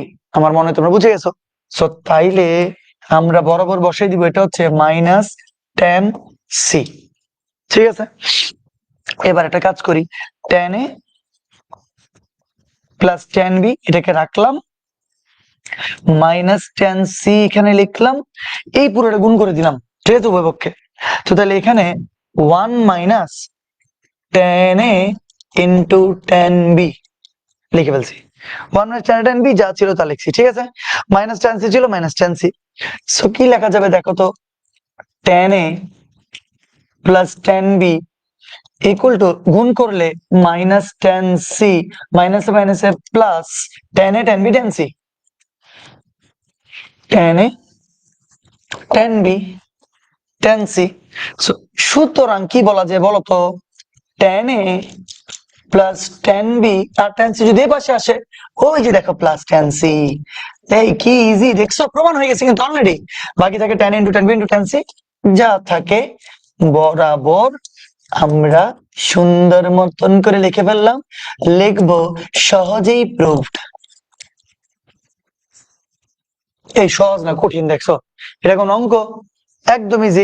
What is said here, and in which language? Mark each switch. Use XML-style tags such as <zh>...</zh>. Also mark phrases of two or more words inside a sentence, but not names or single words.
<bn>আমার মনে হয় তোমরা বুঝে গেছো। সো তাইলে আমরা বরাবর বসাই দিব, এটা হচ্ছে</bn> <en>minus tan C.</en> <bn>ঠিক আছে, এবার একটা কাজ করি,</bn> <en>tan a plus tan b</en> <bn>এটাকে রাখলাম,</bn> <en>minus tan C</en> <bn>এখানে লিখলাম, এই পুরোটা গুণ করে দিলাম, ঠিক আছে, উভয় পক্ষে। তো তাহলে এখানে</bn> <en>1 minus tan a into tan b</en> <bn>লিখে ফেলছি,</bn> <en>1 minus tan b</en> <bn>যা ছিল তা লিখছি, ঠিক আছে,</bn> <en>minus tan c</en> <bn>ছিল</bn> <en>minus tan c.</en> <bn>সো কি লেখা যাবে দেখো তো,</bn> <en>tan a plus tan b equal to,</en> <bn>গুণ করলে</bn> <en>minus tan c,</en> <bn>মাইনাসে মাইনাসে</bn> <en>plus tan a tan b tan c, tan a tan b tan c।</en> <bn>সুতরাং কি বলা যায় বলো তো,</bn> <en>tan a plus tan b</en> <bn>আর tan c যদি এই পাশে আসে, ওই যে দেখো</bn> <en>plus tan c,</en> <bn>এই কি ইজি, দেখছো প্রমাণ হয়ে গেছে কিন্তু অলরেডি। বাকি থাকে</bn> <en>tan a into tan b into tan c,</en> <bn>যা থাকে বরাবর আমরা সুন্দর মতন করে লিখে ফেললাম, লিখবো সহজেই প্রুভড। এই সহজ না কঠিন, দেখছো এটা কোন অঙ্ক, একদম ইজি।</bn>